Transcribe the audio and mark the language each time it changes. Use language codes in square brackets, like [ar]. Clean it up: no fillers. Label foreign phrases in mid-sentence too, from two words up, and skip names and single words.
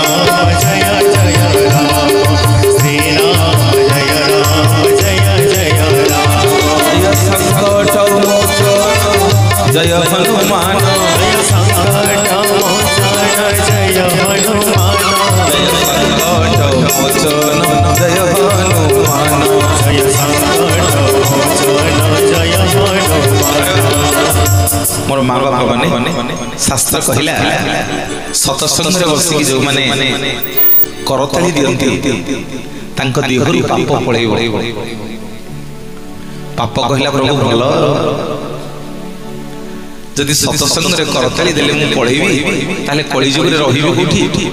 [or] ରାମ ଶ୍ରୀ ରାମ ଜୟ ରାମ ଜୟ ସଙ୍କଟ ମୋଚନ ଜୟ ହନୁମାନ ଜୟ ସଙ୍କଟ ମୋଚନ ଜୟ ହନୁମାନ ଜୟ ସଙ୍କଟ ମୋଚନ ଜୟ ହନୁମାନ ଜୟ ସଙ୍କଟ ମୋଚନ ଜୟ ହନୁମାନ। ମୋର ମାଁ ବାପ ମାନେ ଶାସ୍ତ୍ର କହଲା ସତସଙ୍ଗ ରେ ବସୀ ଜୋ ମାନେ କରତାଳୀ ଦିୟନ୍ତୀ ତାଙ୍କୋ ଦେହରୁ ପାପ ପଳେଇବୋ। ପାପ କହଲା ପ୍ରଭୁ ଭଲୋ ଜଦି ସତସଙ୍ଗ ରେ କରତାଳୀ ଦେଲେ ମୁ ପଳେଇବୀ ତାଲେ କଳୀ ଜୁଗ ରେ ରହିବୋ କୋଠୀ।